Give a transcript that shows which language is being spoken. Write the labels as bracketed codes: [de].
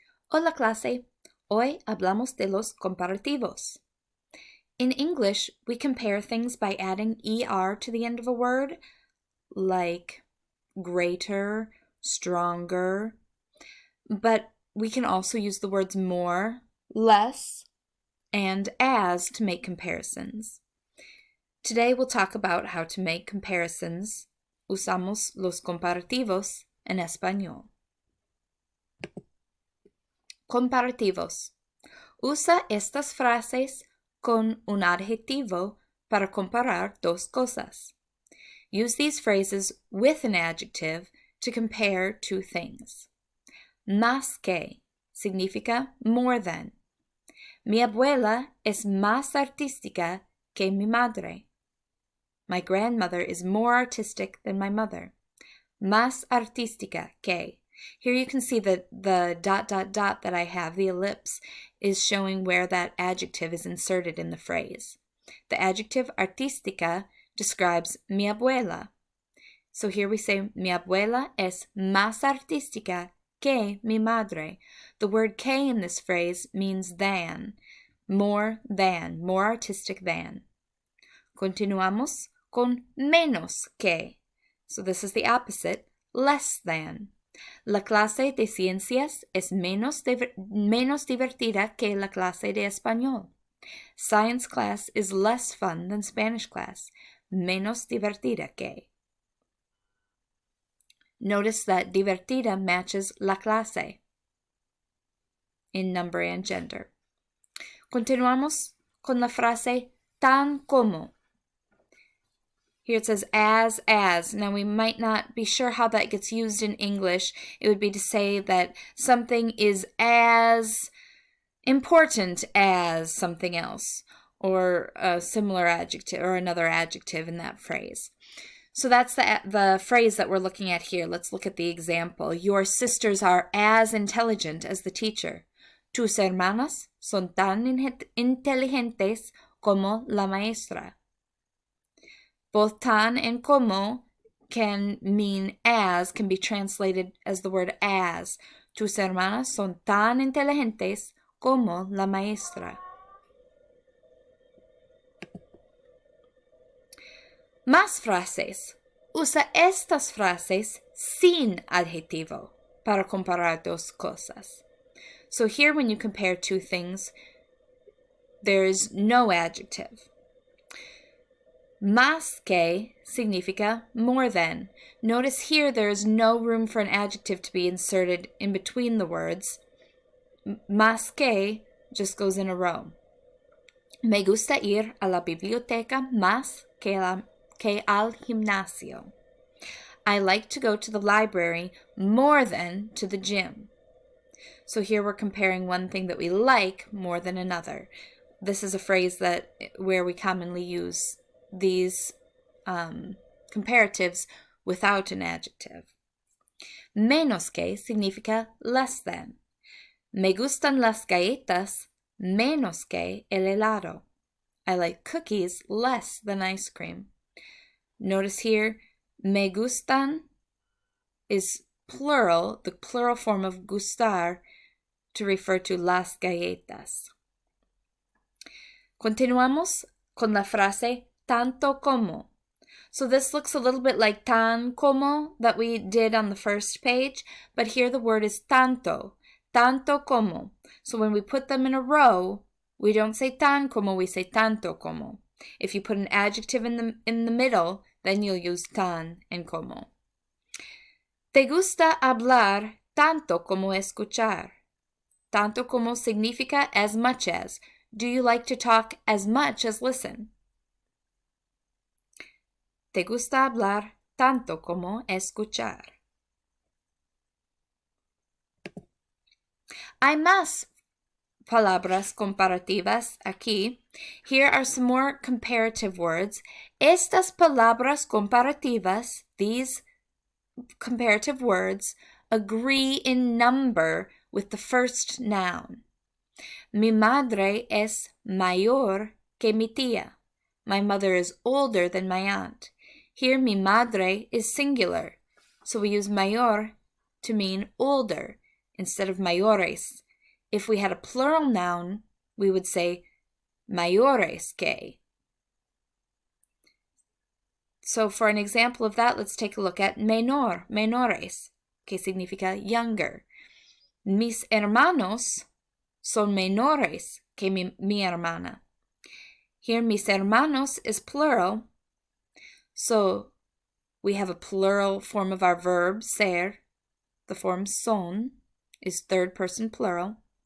[es] Hola clase, hoy hablamos de los comparativos. [en] In English, we compare things by adding er to the end of a word, like greater, stronger, but we can also use the words more, less, and as to make comparisons. Today we'll talk about how to make comparisons. [es] Usamos los comparativos en español. Comparativos. Usa estas frases con un adjetivo para comparar dos cosas. [en] Use these phrases with an adjective to compare two things. [es] Más que significa [en] more than. [es] Mi abuela es más artística que mi madre. [en] My grandmother is more artistic than my mother. [es] Más artística que. [en] Here you can see that the ... that I have, the ellipse, is showing where that adjective is inserted in the phrase. The adjective artística describes mi abuela. So here we say [es] mi abuela es más artística que mi madre. [en] The word que in this phrase means than, more artistic than. [es] Continuamos con menos que. [en] So this is the opposite, less than. [es] La clase de ciencias es menos divertida que la clase de español. [en] Science class is less fun than Spanish class. [es] Menos divertida que. [en] Notice that divertida matches la clase in number and gender. [es] Continuamos con la frase tan como. [en] Here it says as. Now we might not be sure how that gets used in English. It would be to say that something is as important as something else, or a similar adjective or another adjective in that phrase. So that's the phrase that we're looking at here. Let's look at the example. Your sisters are as intelligent as the teacher. [es] Tus hermanas son tan inteligentes como la maestra. [en] Both tan and como can mean as, can be translated as the word as. [es] Tus hermanas son tan inteligentes como la maestra. Más frases. Usa estas frases sin adjetivo para comparar dos cosas. [en] So here when you compare two things, there's no adjective. [es] Más que significa [en] more than. Notice here there is no room for an adjective to be inserted in between the words. Más que just goes in a row. [es] Me gusta ir a la biblioteca más que al gimnasio. [en] I like to go to the library more than to the gym. So here we're comparing one thing that we like more than another. This is a phrase where we commonly use these comparatives without an adjective. [es] Menos que significa [en] less than. [es] Me gustan las galletas menos que el helado. [en] I like cookies less than ice cream. Notice here, me gustan is plural, the plural form of gustar, to refer to las galletas. [es] Continuamos con la frase tanto como. [en] So this looks a little bit like tan como that we did on the first page, but here the word is tanto como. So when we put them in a row, we don't say tan como, we say tanto como. If you put an adjective in the middle, then you'll use tan and como. [es] ¿Te gusta hablar tanto como escuchar? Tanto como significa [en] as much as. Do you like to talk as much as listen? [es] ¿Te gusta hablar tanto como escuchar? Hay más palabras comparativas aquí. [en] Here are some more comparative words. [es] Estas palabras comparativas, [en] these comparative words, agree in number with the first noun. [es] Mi madre es mayor que mi tía. [en] My mother is older than my aunt. Here, mi madre is singular, so we use mayor to mean older instead of mayores. If we had a plural noun, we would say mayores que. So for an example of that, let's take a look at menor, menores, que significa younger. [es] Mis hermanos son menores que mi hermana. [en] Here, mis hermanos is plural, so we have a plural form of our verb, ser. The form son is third person plural.